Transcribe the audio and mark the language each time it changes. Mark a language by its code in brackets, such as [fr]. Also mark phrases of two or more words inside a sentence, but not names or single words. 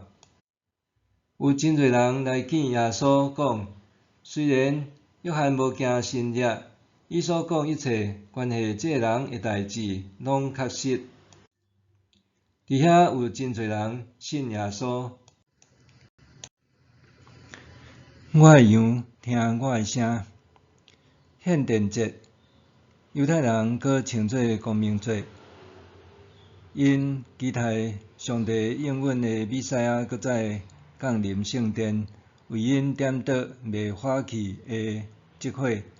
[nan] 有真侪人来见耶稣，讲：“虽然约翰无惊神掠，伊所讲一切关系这个人的代志，拢确实。” 伫遐有真侪人信耶稣。我的羊听我的声。献殿节，犹太人阁称作光明节，因期待上帝应允的弥赛亚阁再降临圣殿，为因点灯未火去的烛火。